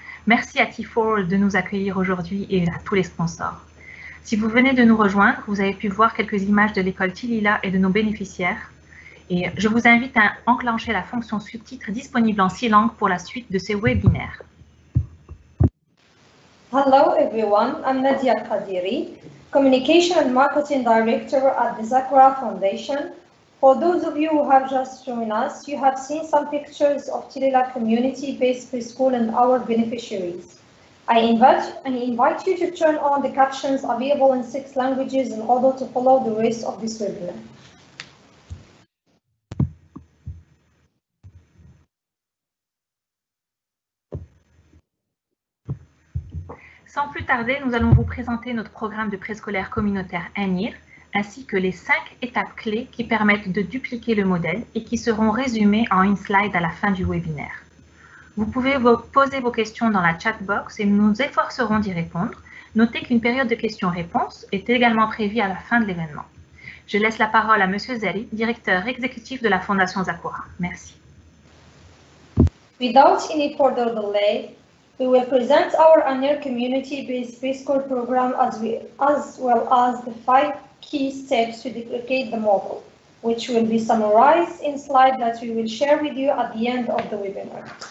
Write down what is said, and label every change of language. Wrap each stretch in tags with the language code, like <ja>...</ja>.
<fr>Merci à T4 de nous accueillir aujourd'hui et à tous les sponsors. Si vous venez de nous rejoindre, vous avez pu voir quelques images de l'école Tilila et de nos bénéficiaires. Et je vous invite à enclencher la fonction sous-titres disponible en 6 langues pour la suite de ces webinaires.</fr> <en>Hello everyone, I'm Nadia Kadiri, Communication and Marketing Director at the Zakura Foundation. For those of you who have just joined us, you have seen some pictures of Tilila community-based preschool and our beneficiaries. I invite you to turn on the captions available in 6 languages in order to follow the rest of this webinar.</en> <fr>Sans plus tarder, nous allons vous présenter notre programme de préscolaire communautaire ANIR, ainsi que les 5 étapes clés qui permettent de dupliquer le modèle et qui seront résumées en une slide à la fin du webinaire. Vous pouvez poser vos questions dans la chat box et nous nous efforcerons d'y répondre. Notez qu'une période de questions-réponses est également prévue à la fin de l'événement. Je laisse la parole à Monsieur Zeri, directeur exécutif de la Fondation Zakura. Merci.</fr> <en>Without any further delay, we will present our annual community-based preschool program as well as the 5 key steps to duplicate the model, which will be summarized in slides that we will share with you at the end of the webinar.</en>